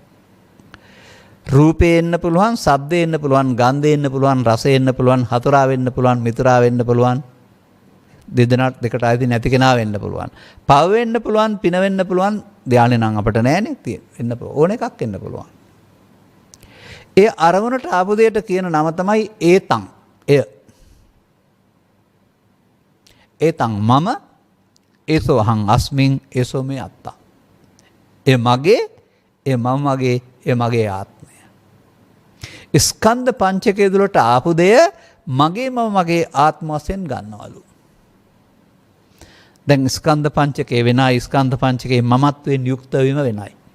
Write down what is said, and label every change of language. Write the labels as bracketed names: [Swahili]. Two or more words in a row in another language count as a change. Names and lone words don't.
[Sinhala] රූපේ එන්න පුළුවන්, ශබ්දේ එන්න පුළුවන්, ගන්ධේ එන්න පුළුවන්, රසේ එන්න පුළුවන්, හතුරා වෙන්න පුළුවන්, මිතුරා වෙන්න පුළුවන්. දෙදෙනාට දෙකට ආйти නැති කෙනා වෙන්න පුළුවන්. පව වෙන්න පුළුවන්, පින වෙන්න පුළුවන්. ධානය නම් අපිට නැහැනේ. වෙන්න ඕන එකක් වෙන්න පුළුවන්. ඒ අරමුණට ආපු දෙයට කියන නම තමයි ඒතං. එය. [Pali] ඒතං මම ඒසෝ අහං අස්මින් ඒසෝ මේ අත්තා. [Sinhala] ඒ මගේ, ඒ මම මගේ, ඒ මගේ ආත්මය. ස්කන්ධ පංචකය තුළට ආපු දෙය මගේ මම මගේ ආත්ම වශයෙන් ගන්නවලු. දැන් ස්කන්ධ පංචකය වෙනයි, ස්කන්ධ පංචකයේ මමත්වයෙන් යුක්ත වීම වෙනයි.